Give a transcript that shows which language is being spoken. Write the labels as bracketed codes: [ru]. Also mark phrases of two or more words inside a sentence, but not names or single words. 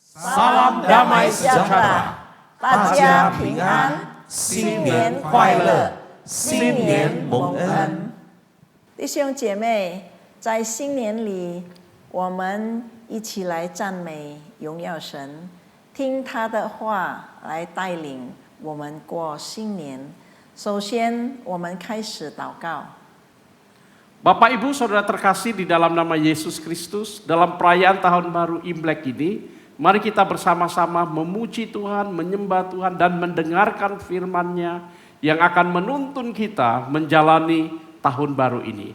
[id] Salam damai sejahtera， [zh] 大家平安，新年快乐，新年蒙恩。弟兄姐妹，在新年里，我们一起来赞美荣耀神，听他的话来带领我们过新年。首先，我们开始祷告。 [id] Bapak Ibu Saudara terkasih di dalam nama Yesus Kristus, dalam perayaan Tahun Baru Imlek ini, mari kita bersama-sama memuji Tuhan, menyembah Tuhan, dan mendengarkan firman-Nya yang akan menuntun kita menjalani tahun baru ini.